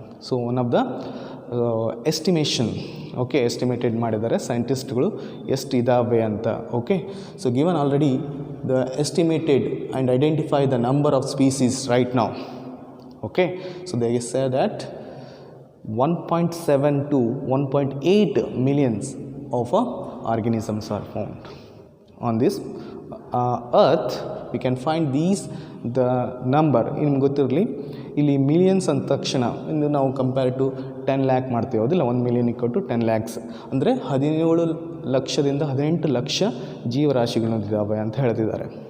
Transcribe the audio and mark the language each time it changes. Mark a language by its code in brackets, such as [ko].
[en] so one of the estimation, okay, estimated [kn] ಮಾಡಿದ್ದಾರೆ ಸೈಂಟಿಸ್ಟ್ಗಳು ಎಷ್ಟು ಇದ್ದಾವೆ ಅಂತ. [en] Okay, so given already the estimated and identify the number of species right now. Okay, so they say that 1.7 to 1.8 millions of organisms are found on this earth. We can find these the number [kn] ನಿಮ್ಗೆ ಗೊತ್ತಿರಲಿ, ಇಲ್ಲಿ millions ಅಂದ ತಕ್ಷಣ ಇಂದು ನಾವು compare to 10 lakh ಮಾಡ್ತೀವಿ, ಹೌದಿಲ್ಲ, 1 million = 10 lakhs ಅಂದರೆ 17 ಲಕ್ಷದಿಂದ 18 ಲಕ್ಷ ಜೀವರಾಶಿಗಳಿದ್ದಾವೆ ಅಂತ ಹೇಳ್ತಿದ್ದಾರೆ.